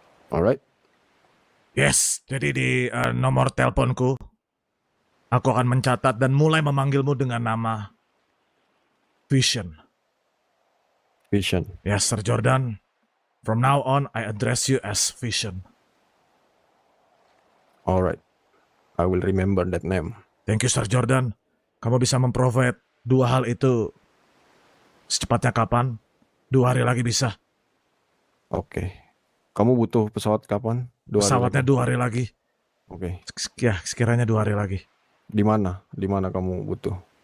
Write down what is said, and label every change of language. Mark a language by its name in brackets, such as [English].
[English] Alright? [Indonesian] Yes, jadi di nomor teleponku, aku akan mencatat dan mulai memanggilmu dengan nama Vision. [English] Vision. Yes, Sir Jordan. From now on, I address you as Vision. Alright. I will remember that name. Thank you, Sir Jordan. [Indonesian] Kamu bisa memprovide 2 hal itu secepatnya kapan? 2 hari lagi bisa. Oke. Kamu butuh pesawat kapan? 2 hari Pesawatnya lagi? 2 hari lagi. Oke. Ya, sekiranya 2 hari lagi. Di mana? Di mana kamu butuh?